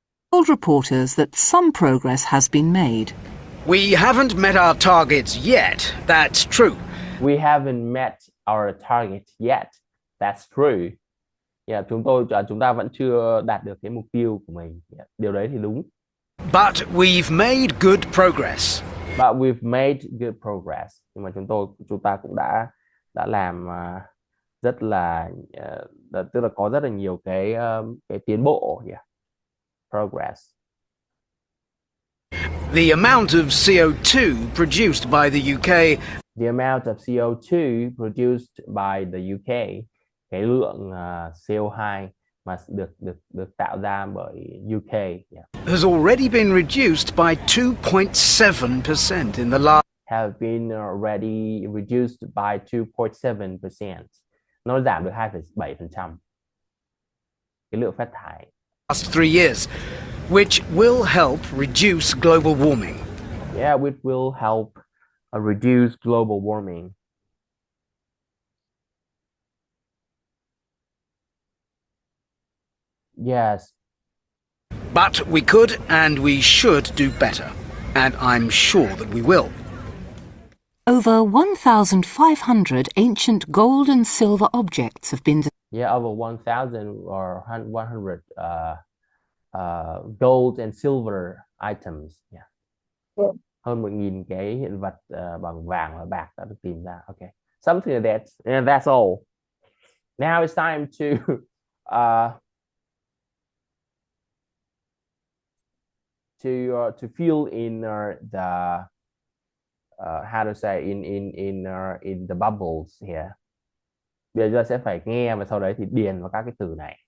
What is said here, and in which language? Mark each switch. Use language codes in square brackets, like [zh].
[en] told reporters that some progress has been made. We haven't met our targets yet, that's true. We haven't met our target yet. That's true. Yeah, [vi] chúng ta vẫn chưa đạt được cái mục tiêu của mình. [en] Yeah, [vi] điều đấy thì đúng. [en] But we've made good progress. But we've made good progress. [vi] Nhưng mà chúng ta cũng đã làm rất là tức là có rất là nhiều cái tiến bộ. [en] Yeah. Progress. The amount of CO2 produced by the UK. The amount of CO2 produced by the UK, [vi] cái lượng CO2 mà được tạo ra bởi UK, yeah, [en] has already been reduced by 2.7% in the last. Have been already reduced by 2.7%. [vi] Nó giảm được 2,7%. Cái lượng phát thải. [en] Last 3 years, which will help reduce global warming. Yeah, which will help reduce global warming. Yes. But we could and we should do better, and I'm sure that we will. Over 1,500 ancient gold and silver objects have been. Yeah, over 1,000 or 100 gold and silver items. Yeah. [vi] Hơn 1.000 cái hiện vật bằng vàng và bạc đã được tìm ra. [en] Okay, something like that. And that's all. Now it's time to fill in the how to say in the bubbles here. [vi] Bây giờ sẽ phải nghe và sau đấy thì điền vào các cái từ này.